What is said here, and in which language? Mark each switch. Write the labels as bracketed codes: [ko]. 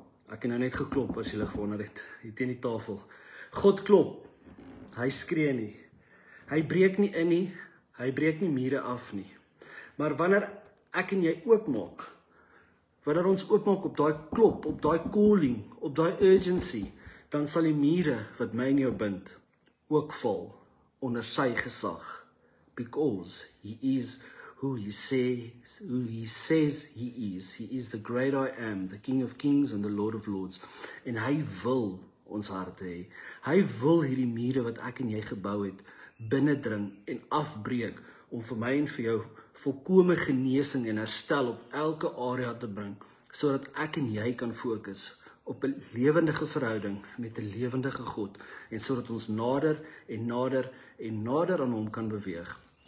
[af] Ek het nou net geklop, as julle gewonder het, hier teen die tafel. God klop, hy skree nie, hy breek nie in nie, hy breek nie mure af nie. Maar wanneer ek en jy oopmaak, wanneer ons oopmaak op daai klop, op daai calling, op daai urgency, dan sal die mure wat my en jou bind, ook val onder sy gesag. [en] Because he is who he says he is. He is the great I am, the King of Kings and the Lord of Lords. [af] En hy wil ons harte hê. Hy wil hierdie mure wat ek en jy gebou het, binnendring en afbreek, om vir my en vir jou volkome genesing en herstel op elke area te bring, sodat ek en jy kan fokus op 'n lewendige verhouding met 'n lewendige God, en sodat ons nader en nader en nader aan hom kan beweeg.